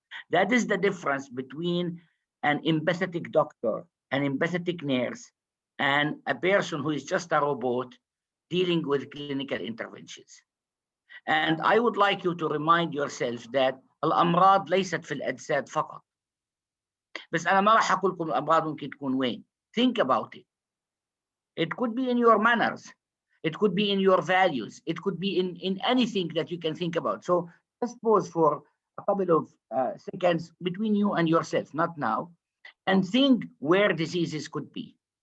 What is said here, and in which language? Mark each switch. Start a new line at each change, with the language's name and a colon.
English: That is the difference between an empathetic doctor, an empathetic nurse, and a person who is just a robot dealing with clinical interventions. And I would like you to remind yourself that
Arabic: الأمراض ليست في الأجساد فقط. بس أنا ما راح أقول لكم الأمراض ممكن تكون وين.
English: Think about it. It could be in your manners. It could be in your values. It could be in anything that you can think about. So let's pause for a couple of seconds between you and yourself, not now, and think where diseases could be.